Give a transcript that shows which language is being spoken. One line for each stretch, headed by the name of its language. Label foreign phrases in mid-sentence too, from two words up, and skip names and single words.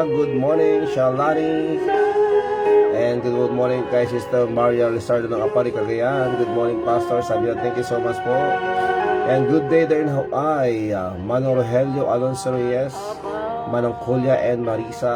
English: Good morning, Shalani. And good morning kay Sister Maria Lizardo ng Apari, Cagayan. Good morning, Pastor Sabina. Thank you so much po. And good day there in Hawaii. Manong Rogelio Alonso Reyes, Manong Kulia and Marisa.